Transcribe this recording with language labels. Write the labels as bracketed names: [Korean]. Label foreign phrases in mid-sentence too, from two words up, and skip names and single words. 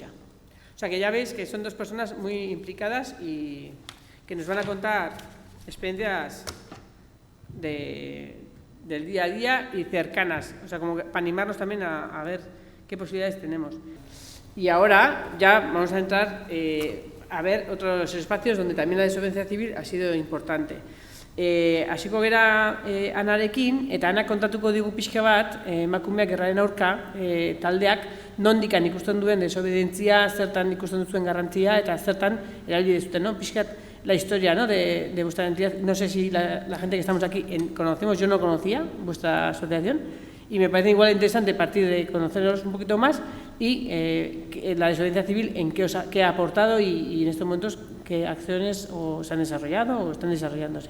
[Spanish] O sea que ya veis que son dos personas muy implicadas y que nos van a contar experiencias del día a día y cercanas, o sea, como para animarnos también a ver qué posibilidades tenemos. Y ahora ya vamos a entrar a ver otros espacios donde también la desobediencia civil ha sido importante. [Basque] Hasiko gera Anarekin, eta Anak kontatuko digu pixka bat, emakumeak gerraren aurka, taldeak nondikan ikusten duen desobedientzia, zertan ikusten duzuen garrantzia eta zertan erabili dezuten, ¿no? [Spanish] Pixkat la historia, ¿no? de vuestra entidad. No sé si la gente que estamos aquí conocemos, yo no conocía vuestra asociación y me parece igual interesante partir de conoceros un poquito más y la desobediencia civil en qué ha aportado y en estos momentos qué acciones se han desarrollado o están desarrollándose.